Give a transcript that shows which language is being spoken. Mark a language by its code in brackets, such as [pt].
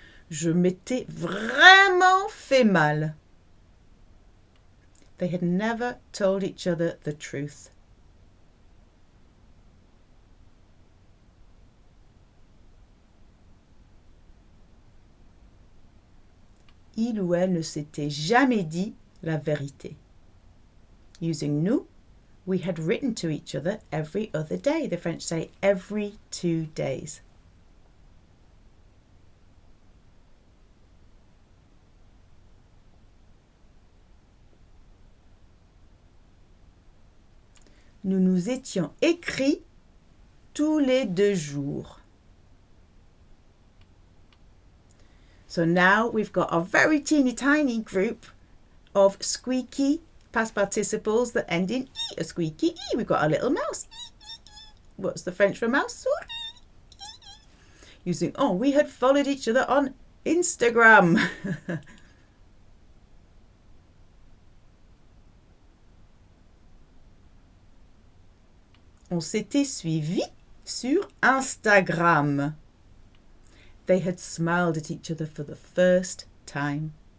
[fr] Je m'étais vraiment fait mal. [en] They had never told each other the truth. [fr] Il ou elle ne s'était jamais dit la vérité. [en] Using nous, we had written to each other every other day. The French say every 2 days. [fr] Nous nous étions écrits tous les 2 jours. [en] So now we've got a very teeny tiny group of squeaky past participles that end in e, a squeaky e. We've got a little mouse. What's the French for mouse? Using, oh, we had followed each other on Instagram. [fr] On s'était suivi sur Instagram. [en] They had smiled at each other for the first time.